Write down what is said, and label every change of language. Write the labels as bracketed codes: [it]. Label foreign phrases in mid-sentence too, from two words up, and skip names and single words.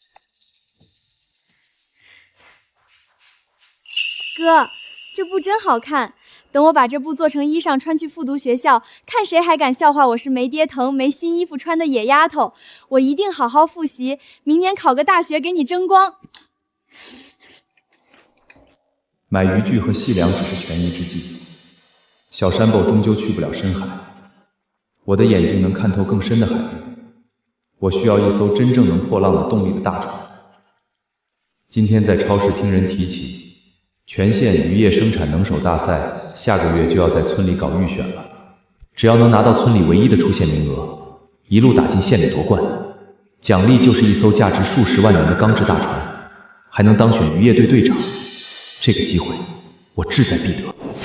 [zh] 哥，這布真好看，等我把這布做成衣裳穿去復讀學校，看誰還敢笑話我是沒爹疼、沒新衣服穿的野丫頭。我一定好好複習，明年考個大學給你爭光。買漁具和細糧只是權宜之計，小山豹終究去不了深海。我的眼睛能看透更深的海域，我需要一艘真正能破浪的动力的大船。今天在超市听人提起，全县渔業生產能手大賽下個月就要在村裡搞預選了，只要能拿到村裡唯一的出線名額，一路打進縣裡奪冠，獎勵就是一艘價值數十萬元的鋼制大船，還能當選漁業隊隊長。這個機會，我志在必得。